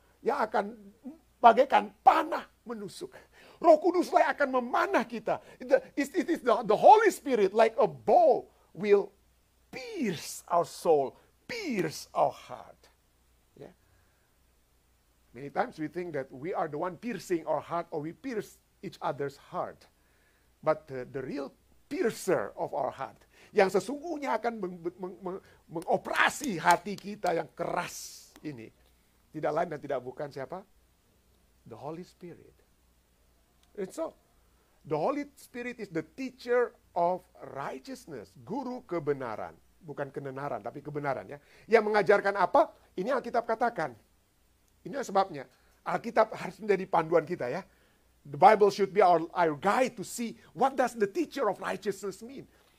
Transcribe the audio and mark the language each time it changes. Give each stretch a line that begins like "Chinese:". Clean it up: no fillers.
Indonesian: Yang akan bagaikan panah menusuk. Roh Kudus lah yang akan memanah kita.
English: It is the Holy Spirit like a bow will pierce our soul, pierce our heart. Many times we think that we are the one piercing our heart or we pierce each other's heart. But the real piercer of our heart,
Indonesian: yang sesungguhnya akan mengoperasi hati kita yang keras ini, tidak lain dan tidak bukan siapa?
English: The Holy Spirit. And so, the Holy Spirit is the teacher of righteousness,
Indonesian: guru kebenaran. Bukan kebenaran, tapi kebenaran ya. Yang mengajarkan apa? Ini Alkitab katakan. Ini sebabnya Alkitab harus menjadi panduan kita ya.
English: The Bible should be our guide to see what does the teacher of righteousness mean.